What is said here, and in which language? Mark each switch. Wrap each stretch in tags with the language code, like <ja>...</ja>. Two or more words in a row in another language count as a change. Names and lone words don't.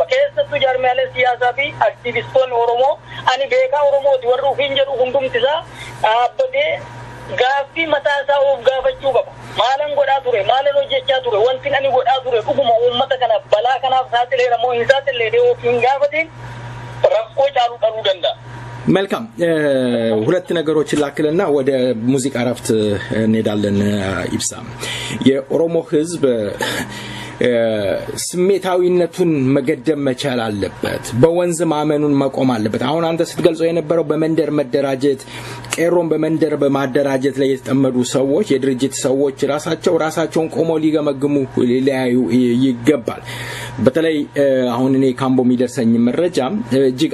<om>Keessattuu jaarmiyaaleen siyaasaa fi aktiivistoonni Oromoo ani beekaa Oromooti warri ufiin jedhu hundumti isaa dhaabbatee gaaffii mataa isaa of gaafachuu qaba. Maalan godhaa ture maalan hojjechaa ture wanti ani godhaa ture dhuguma uummata kanaaf balaa kanaaf saaxileera moo hin saaxilee ofiin gaafatiin rakkoo caaluu dhaluu danda'a.</om> <am>መልካም ሁለት ነገሮችን ላክልና ወደ ሙዚቃ ረፍት እንሄዳለን ኢብሳ የኦሮሞ ህዝብ ስሜታዊነቱን መገደም መቻል አለበት በወንዝ ማመኑን መቆም አለበት አሁን አንተ ስትገልጸው የነበረው በመንደር መደራጀት ቄሮን በመንደር በማደራጀት ላይ የተጠመዱ ሰዎች የድርጅት ሰዎች ራሳቸውን ቆመው ሊገመግሙ ሊያዩ ይገባል በተለይ አሁን እኔ ካምቦ የሚደርሰኝ መረጃ እጅግ</am>